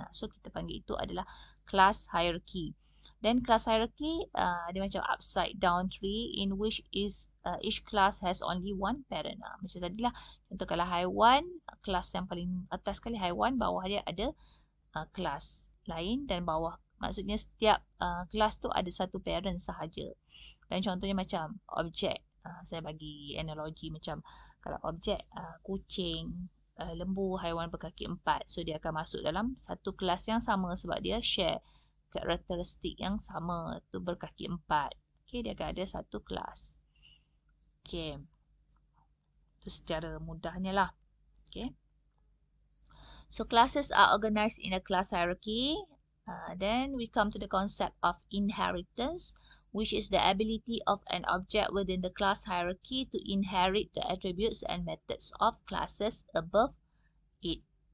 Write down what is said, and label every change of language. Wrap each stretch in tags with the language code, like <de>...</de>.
<ms>So kita panggil itu adalah class hierarchy.</ms> <en>Then class hierarchy</en> <ms>dia macam</ms> <en>upside down tree in which is each class has only one parent.</en> <ms>Macam tadilah, contoh kalau haiwan, kelas yang paling atas sekali haiwan, bawah dia ada kelas lain dan bawah. Maksudnya setiap kelas tu ada satu parent sahaja. Dan contohnya macam objek. Saya bagi analogi macam kalau objek kucing, lembu, haiwan berkaki 4. So dia akan masuk dalam satu kelas yang sama sebab dia share karakteristik yang sama tu berkaki 4. Okay, dia akan ada satu kelas. Okay. Itu secara mudahnya lah. Okay.</ms> <en>So classes are organized in a class hierarchy. Then we come to the concept of inheritance, which is the ability of an object within the class hierarchy to inherit the attributes and methods of classes above it.</en>